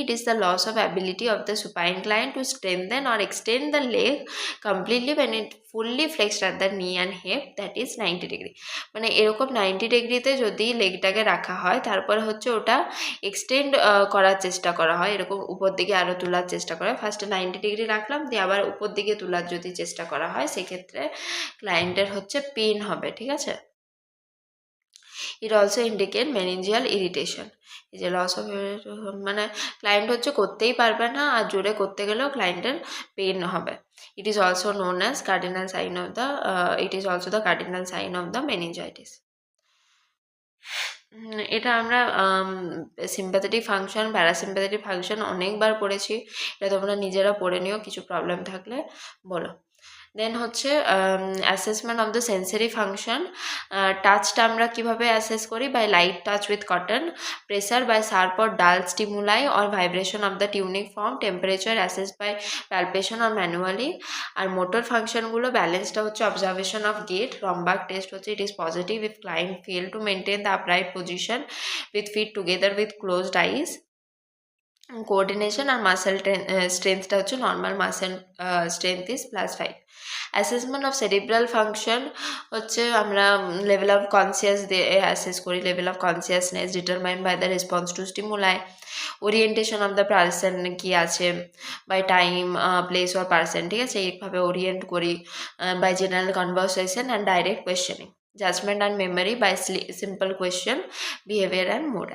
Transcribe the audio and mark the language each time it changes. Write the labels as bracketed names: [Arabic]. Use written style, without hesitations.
[English] It is the loss of ability of the supine client to strengthen or extend the leg completely when it fully flexed at the knee and hip, that is 90 degree. [Bangla] মানে এরকম 90 ডিগ্রিতে যদি লেগটাকে রাখা হয়, তারপরে হচ্ছে ওটা extend করার চেষ্টা করা হয়, এরকম উপর দিকে আরও তোলার চেষ্টা করা হয়। ফার্স্টে 90 ডিগ্রি রাখলাম, দিয়ে আবার উপর দিকে তোলার যদি চেষ্টা করা হয়, সেক্ষেত্রে ক্লায়েন্টের হচ্ছে পেন হবে, ঠিক আছে। [English] It also indicate meningeal irritation. [Bangla] এই যে লস অফ, মানে ক্লায়েন্ট হচ্ছে করতেই পারবে না, আর জোরে করতে গেলেও ক্লায়েন্টের পেন হবে। [English] It is also known as cardinal sign of the cardinal sign of the meningitis. [Bangla] এটা আমরা সিম্প্যাথেটিক ফাংশন, প্যারাসিম্প্যাথেটিক ফাংশন অনেকবার পড়েছি, এটা তোমরা নিজেরা পড়ে নিও, কিছু প্রবলেম থাকলে বলো। দেন হচ্ছে assessment of the sensory function. [English] টাচটা আমরা কীভাবে অ্যাসেস করি? By light touch with cotton, pressure by sharp or dull stimuli or vibration of the tuning fork, temperature assess by palpation or manually. আর motor ফাংশনগুলো, ব্যালেন্সটা হচ্ছে observation of gait, Romberg test হচ্ছে it is positive if client fail to maintain the upright position with feet together with closed eyes. [Bangla] Coordination আর muscle স্ট্রেংথটা হচ্ছে normal, muscle strength is +5। [English] Assessment of cerebral function হচ্ছে আমরা level of conscious দিয়ে অ্যাসেস করি, level of consciousness determined by the response to stimuli. Orientation of the person কি আছে, by time, place or person, ঠিক আছে, এইভাবে ওরিয়েন্ট করি। By general conversation and direct questioning. Judgment and memory by simple question, behavior and mood.